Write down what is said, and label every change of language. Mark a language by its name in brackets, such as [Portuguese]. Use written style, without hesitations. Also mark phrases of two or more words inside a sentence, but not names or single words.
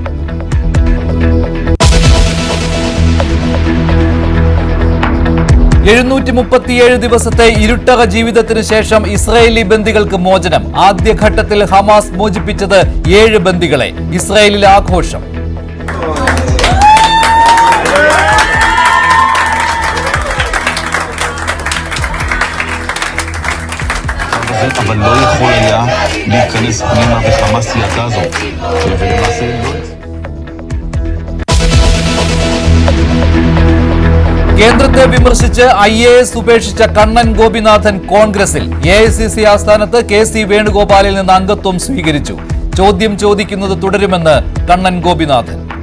[Malayalam] ദിവസത്തെ ഇരുട്ടക ജീവിതത്തിന് ശേഷം ഇസ്രായേലി ബന്ദികൾക്ക് മോചനം. ആദ്യഘട്ടത്തിൽ ഹമാസ് മോചിപ്പിച്ചത് 7 ബന്ദികളെ. ഇസ്രായേലിലെ ആഘോഷം. [Hebrew] אבל לא יכול היה להיכנס פנימה וחמאס ידע זאת ולמעשה [Malayalam] കേന്ദ്രത്തെ വിമർശിച്ച് IAS ഉപേക്ഷിച്ച കണ്ണൻ ഗോപിനാഥൻ കോൺഗ്രസിൽ. AICC ആസ്ഥാനത്ത് KC വേണുഗോപാലിൽ നിന്ന് അംഗത്വം സ്വീകരിച്ചു. ചോദ്യം ചോദിക്കുന്നത് തുടരുമെന്ന് കണ്ണൻ ഗോപിനാഥൻ.